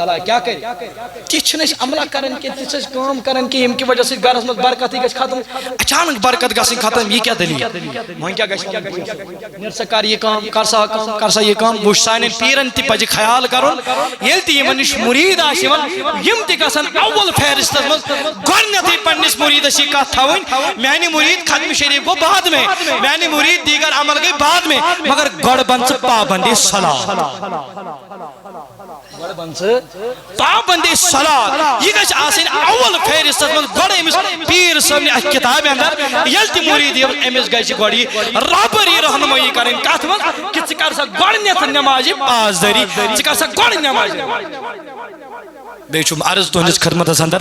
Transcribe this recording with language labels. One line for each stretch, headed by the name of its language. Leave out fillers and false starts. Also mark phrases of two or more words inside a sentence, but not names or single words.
Urdu: تعالیٰ کیا کرے
Kashmiri: تیچھن اس عملہ کرن کے تیچھن کام کرن کے یم
Urdu: کی وجہ سے
Kashmiri: گھرس مز برکت ہی گژھِ ختم اچانک برکت گژھن ختم یہ کیا دلیل وۄنۍ کیا گژھِ نیر سا کر یہ کام کر سا یہ کام وٕچھ سانٮ۪ن پیرن تہِ پزِ خیال کرُن ییٚلہِ تہِ یِمن نِش مُریٖد آسہِ یِوان یم تہِ گژھن اول فہرستس مز گۄڈنیتھٕے پننِس مُریٖدس یہ کتھ تھاوٕنۍ میانہِ مُریٖد ختم شریف گو بعد میں میانہِ مُریٖد دیگر عمل گئی بعد میں مگر گۄڈٕ بن ژٕ پابندی صلاۃ پابندی صلاۃ یہ گژھِ آسٕنۍ اول فہرستس مز گۄڈٕ أمِس پیٖر صٲبنہِ اتھ کِتابہِ اندر ییٚلہِ تہِ مُریٖد یِوان أمِس گژھِ گۄڈٕ یہِ رابری رہنمٲیی کرٕنۍ کتھ منٛز کہ ژٕ کر سا گۄڈنیتھ نمازِ پاسدٲری ژٕ کر سا گۄڈٕ نمازِ بیٚیہِ چھُم عرض تُہنٛدِس خدمتس اندر